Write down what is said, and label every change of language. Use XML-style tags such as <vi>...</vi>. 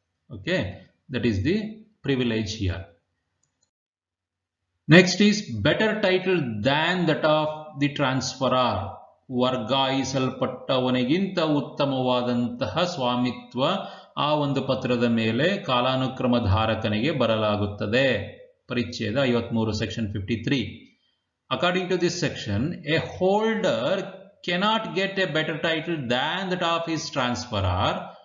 <en>Okay, that is the privilege here. Next is better title than that of the transferor.</en> <kn>ವರ್ಗಾಯಿಸಲ್ಪಟ್ಟವನಿಗಿಂತ ಉತ್ತಮವಾದಂತಹ ಸ್ವಾಮಿತ್ವ ಆ ಒಂದು ಪತ್ರದ ಮೇಲೆ ಕಾಲಾನುಕ್ರಮ ಧಾರಕನಿಗೆ ಬರಲಾಗುತ್ತದೆ.</kn> <en>ಪರಿಚ್ಛೇದ 53 section 53. According to this section, a holder cannot get a better title than that of his transferor</en>